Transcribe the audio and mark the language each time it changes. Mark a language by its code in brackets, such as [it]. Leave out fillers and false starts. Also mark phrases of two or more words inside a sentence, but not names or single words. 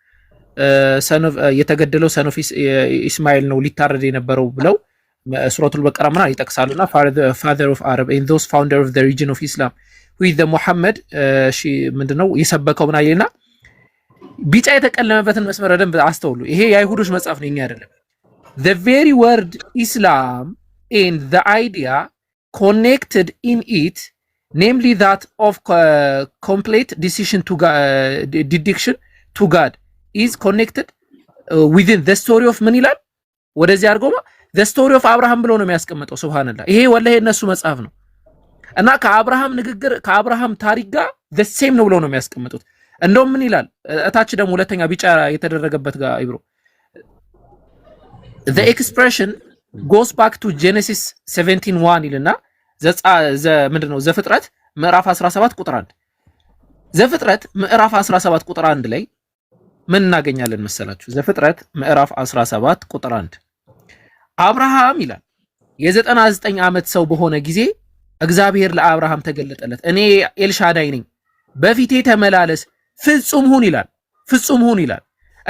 [am] የተገደለው ሰኖፍ ኢስማኤል ነው ሊታረድ የነበረው ብለው ሱረቱል በቀራ ምናምን ይጠቅሳሉና [en] father of Arab and those founder of the region of Islam who is the Muhammad [am] ምንድነው የሰበከው ምናምን ይልና ቢጫ የተቀለመበትን መስመር ደንብ አስተውሉ። ይሄ የአይሁዶች መጽሐፍ ነው፣ የኛ አይደለም። [en] the very word Islam and the idea connected in it, namely that of complete decision to dedication to God is connected within the story of [am] ምን ይላል ወደዚህ አድርጎማ [en] the story of [am] አብርሃም ብሎ ነው የሚያስቀምጠው። ሱብሃንአላህ ይሄ ወላሂ የነሱ መጽሐፍ ነው እና ከአብርሃም ንግግር ከአብርሃም ታሪክ ጋር [en] the same [am] ነው ብሎ ነው የሚያስቀምጡት። እንደውም ምን ይላል እታች ደግሞ ሁለተኛ ቢጫ የተደረገበት ጋር ኢብሮ [en] the expression goes back to Genesis 17:1 [am] ይልና ምንድነው ዘፍጥረት ምዕራፍ 17 ቁጥር 1 ዘፍጥረት ምዕራፍ 17 ቁጥር 1 ላይ ምን እናገኛለን መሰላችሁ? ዘፍጥረት ምዕራፍ 17 ቁጥር 1 አብርሃም ይላል የ99 ዓመት ሰው በሆነ ጊዜ እግዚአብሔር ለአብርሃም ተገለጠለት። እኔ ኤልሻዳይ ነኝ፣ በፊቴ ተመላለስ፣ ፍጹም ሁን ይላል። ፍጹም ሁን ይላል እና